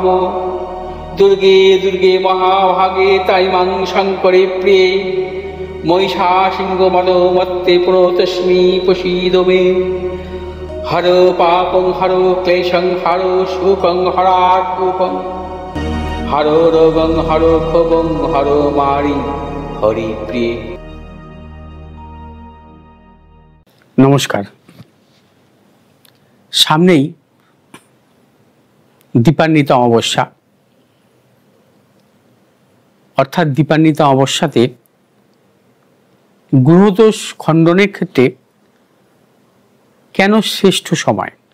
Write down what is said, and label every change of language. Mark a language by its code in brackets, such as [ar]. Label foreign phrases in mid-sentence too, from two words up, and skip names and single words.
[sa] दुर्गे दुर्गे महाभागे ताइमां शङ्करे प्रिये महिषासिंहमदोमत्ते प्रणतोऽस्मि प्रसीद मे। हरो पापं हरो क्लेशं हरो शोकं हरात्मकं हरो रोगं हरो क्षोभं हरो मारि हरि प्रिय। [bn] নমস্কার। সামনেই দীপান্বিতা অমাবস্যা, অর্থাৎ দীপান্বিতা অমাবস্যাতে গ্রহদোষ খণ্ডনের ক্ষেত্রে কেন শ্রেষ্ঠ সময়?